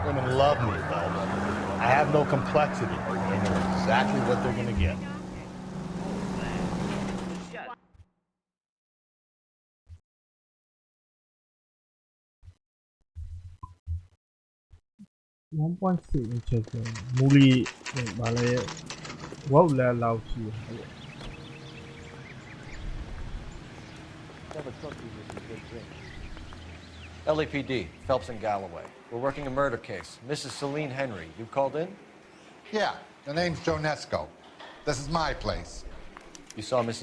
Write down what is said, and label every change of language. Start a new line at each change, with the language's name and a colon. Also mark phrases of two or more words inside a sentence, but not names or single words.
English: Women love me, Phelps. I have no complexity. They know exactly what they're gonna get. 1.6 inches မူလီဗာလဲဝေါလဲလောက်ရှိတယ် LAPD, Phelps and Galloway. We're working a murder case. Mrs. Celine Henry, you called in? Yeah, the name's Jonesco. This is my place. You saw Mrs.